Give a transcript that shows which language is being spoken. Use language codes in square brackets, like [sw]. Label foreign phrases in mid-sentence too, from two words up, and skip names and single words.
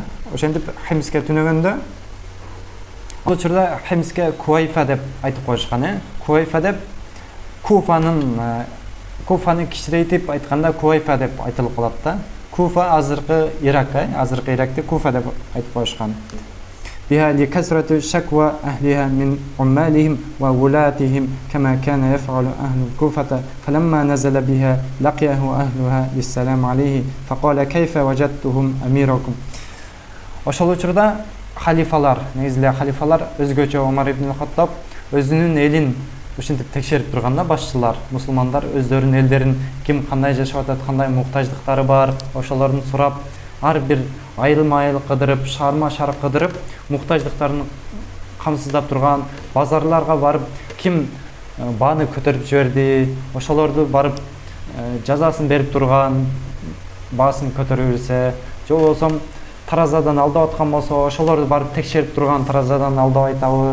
[ky] Ошентип Химске түнөгөндө ал учурда Химске Куайфа деп айтып коюшкан, Куайфа деп Куфаны кичирейтип айтканда Куайфа деп айтылып калат да. Куфа азыркы Ирак, азыркы Иракты Куфа деп айтып коюшкан. [ar] بها لكثرة شكوى أهلها من عمالهم وولاتهم كما كان يفعل أهل الكوفة فلما نزل بها لقيه أهلها للسلام عليه فقال كيف وجدتهم أميركم. [ky] Ошол учурда халифалар, негизги халифалар өзгөчө Омар ибн Хаттаб өзүнүн элин ушинтип текшерип турганда, башчылар, мусулмандар өздөрүнүн элдерин ким кандай жашап атат, кандай муктаждыктары бар, ошолордун сурап, ар бир айыл кыдырып, шарма-шар кыдырып, муктаждыктарын камсыздап турган, базарларга барып, ким бааны көтөрүп жиберди, ошолорду барып жазасын берип турган, баасын көтөрүп берсе, же болбосо таразадан алдап аткан болсо, ошолорду барып текшерип турган, таразадан алдап айтабы.